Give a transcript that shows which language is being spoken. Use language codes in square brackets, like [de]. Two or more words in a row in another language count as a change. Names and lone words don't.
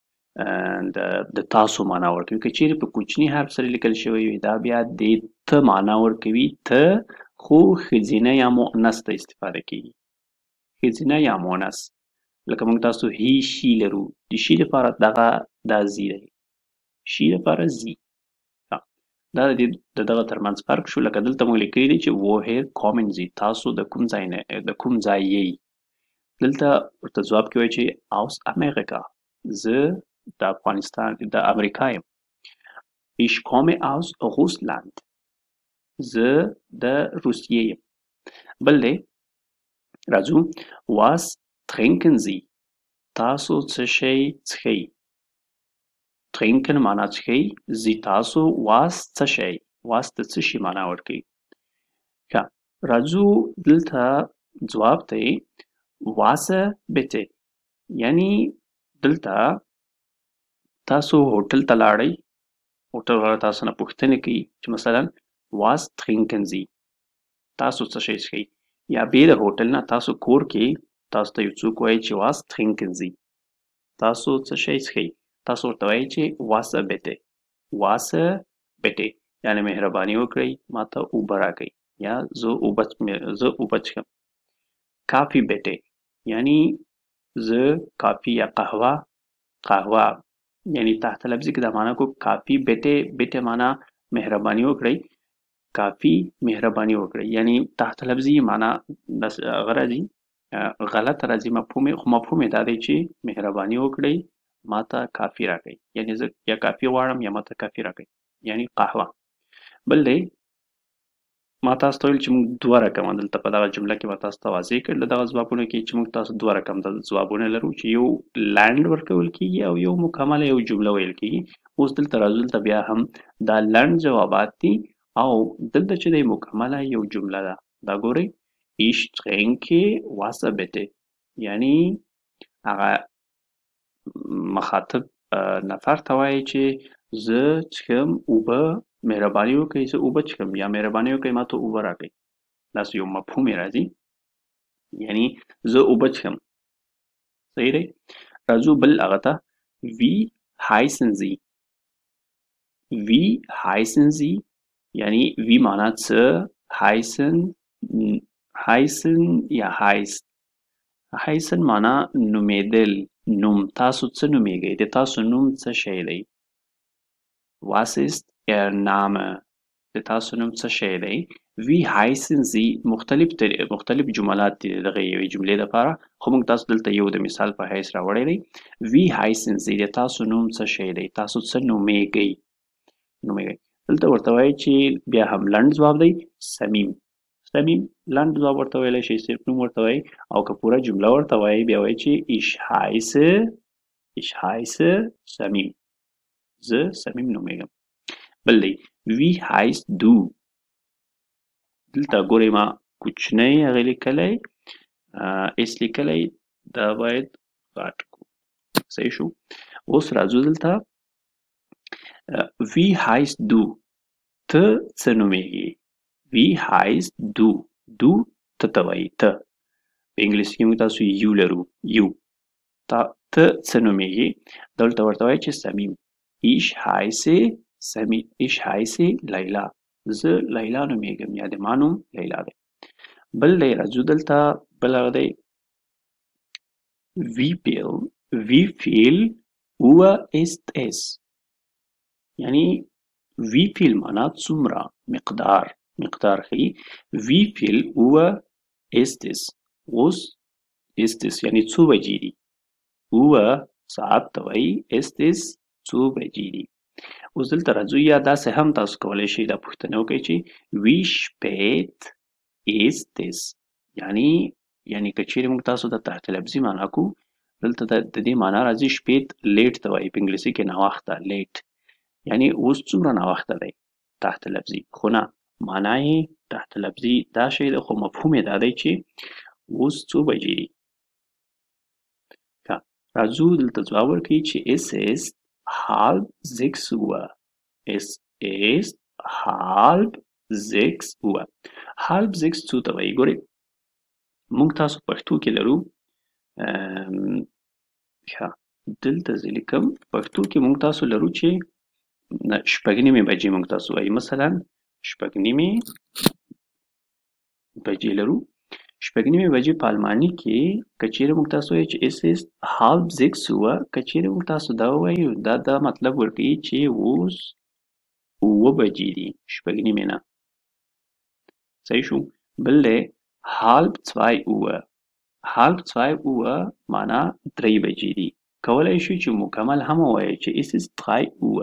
[ps] د تاسو معنا ورکوي که چیرې په کوچني حرف سره لیکل شوی وي دا بیا د ته معنا ورکوي ته خو ښځینه یا مؤنث ته استفاده کیږي ښځینه یا مؤنث لکه موږ تاسو هی شي لرو د شي لپاره دغه دا زی دی شي لپاره زی دا د دغه ترمنځ فرق شو لکه دلته موږ لیکلي دي چې [de] woher kommen Sie [ps] تاسو د کوم ځای نه د کوم ځای یې دلته ورته ځواب کې وایي چې [de] aus Amerika [ps] زه د افغانستان د امریکا یم [de] ich komme aus Russland [ps] زه د روسیې یم بل دی راځو [de] was trinken Sie [ps] تاسو څه شی څښئ trinken معنا څښئ زی تاسو was څه شی was د څه شي معنا ورکوي ښه راځو دلته ځواب دی [de] Wasser bitte [ps] یعنی دلته تاسو هوټل ته لاړئ هوټل والا تاسو نه پوښتنه کوي چې مثلا [de] was trinken Sie [ps] تاسو څه شی څښئ یا بې د هوټل نه تاسو کور کې تاسو ته یو څوک وایي چې [de] was trinken [ps] Sie تاسو څه شی څښئ تاسو ورته وایئ چې [de] Wasser bitte Wasser bitte [ps] یعنی مهرباني وکړئ ماته اوبه راکړئ یا زه اوبه څښم کافي bitte یعنی زه کافي یا قهوه یعنی تحت لفظي کې دا معنا کو کافي bitte معنا مهرباني وکړئ کافي مهرباني وکړئ یعنی تحت لفظي معنا غرضی غلط راځي مفهوم یې دا دی چې مهرباني وکړئ ماته کافي راکړئ یعنی زه یا کافي غواړم یا ماته کافي راکړئ یعنی قهوه بل دی ما تاسو ته ویل چې موږ دوه رقمه دلته په دغه جمله کې به تاسو ته واضح کړل د دغه ځوابونو کې چې موږ تاسو دوه رقم د ځوابونه لرو چې یو لنډ ورکول کیږي او یو مکمله یو جمله ویل کیږي اوس دلته راځو دلته بیا هم دا لنډ جوابات دي او دلته چې د مکمله یو جمله ده دا ګورئ [de] ich trinke Wasser bitte [ps] یعنی هغه مخاطب نفر ته وایي چې زه څښم اوبه مهرباني وکړئ زه اوبه څښم یا مهرباني وکړئ ماته اوبه راکړئ داسې یو مفهوم یې راځي یعنی زه اوبه څښم صحیح دی راځو بل هغه ته [de] wie heißen Sie wie heißen Sie [ps] یعنی wie معنا څه heißen یا heißen معنا نومېدل نوم تاسو څه نومېږئ د تاسو نوم څه شی دی [de] Was ist Ihr Name [ps] د تاسو نوم څه شی دی [de] Wie heißen Sie [ps] مختلف جملات دي دغه یوې جملې لپاره خو موږ تاسو دلته یو د مثال په حیث راوړی دی [de] Wie heißen Sie [ps] د تاسو نوم څه شی دی تاسو څه نومېږئ دلته ورته وایي چې بیا هم لنډ ځواب دی صمیم لنډ ځواب ورته ویلی شئ صرف نوم ورته وایي او که پوره جمله ورته وایي بیا وایي چې [de] ich heiße [ps] صمیم زه صمیم نومېږم بل دی [de] Wie heißt du [ps] دلته ګورئ ما کوچنی هغې لیکلی اس لیکلی دا باید غټ کړو صحیح شو اوس راځو دلته [de] Wie heißt du [ps] ته څه نومېږي [de] Wie heißt du [ps] ته ته وایي ته په انګلیسي کې موږ تاسو یو لرو یو ته څه نومېږي دلته ورته وایي چې صمیم Ich heiße لیلا زه لیلا نومېږم یا د ما نوم لیلا دی بل دی راځو دلته بل هغه دی [de] wie viel Uhr ist es [ps] یعنی [de] wie viel [ps] معنا څومره مقدار ښیي [de] wie viel Uhr ist es [ps] اوس [de] ist es [ps] یعنی څو بجې دي Uhr ساعت ته وایي [de] ist es [ps] څو بجې دي. اوس دلته راځو یا داسې هم تاسو کولی شئ دا پوښتنه وکړئ چې [de] wie spät ist es [ps] یعنی که چیرې موږ تاسو ته تحت لفظي معنا کو دلته د دې معنا راځي شپېت لیټ ته وایي په انګلیسي کې ناوخته لیټ یعنی اوس څومره ناوخته دی تحت لفظي خو نه معنا یې تحت لفظي دا شی دی خو مفهوم یې دا دی چې اوس څو بجې دي. راځو دلته ځواب ورکړئ چې [de] es ist halb 6 Uhr. Es ist halb 6 Uhr. [ps] halb 6 څو ته وایي ګورئ موږ تاسو پښتو کې لرو دلته زه لیکم پښتو کې موږ تاسو لرو چې شپږ نیمې بجې موږ تاسو وایي مثلا شپږ نیمې بجې لرو شپږ نیمې بجې په الماني کې که چیرې موږ تاسو وایو چې [de] es ist halb 6 Uhr [ps] که چیرې موږ تاسو دا ووایو دا مطلب ورکوي چې اوس 9 بجې دي شپږ نیمې نه صحیح شو. بل دی [de] halb 2 Uhr. halb 2 Uhr [ps] معنا 3 بجې دي کولی شو چې مکمل هم ووایو چې [de] es ist 3 Uhr.